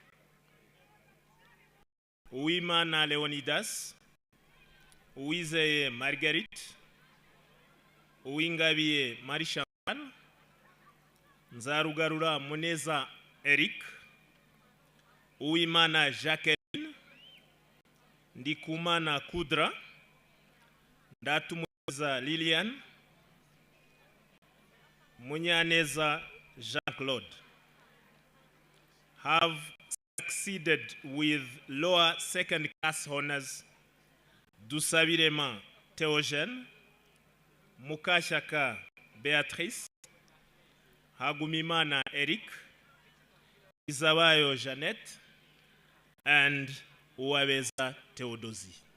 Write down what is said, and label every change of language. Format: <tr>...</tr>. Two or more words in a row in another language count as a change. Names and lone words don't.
<en>Uwimana Leonidas, Uwizeye Marguerite, Uwingabiye Marie Chantal, Nzarugarura Muneza Eric, Uwimana Jacqueline, Ndikumana Kudra, Ndatumuza Liliane, Munyaneza Jean-Claude. Have succeeded with lower second class honors Dusabirema Theogène, Mukashaka Beatrice, Hagumimana Eric, Izabayo Jeannette, and Uwabeza Theodosi.</en>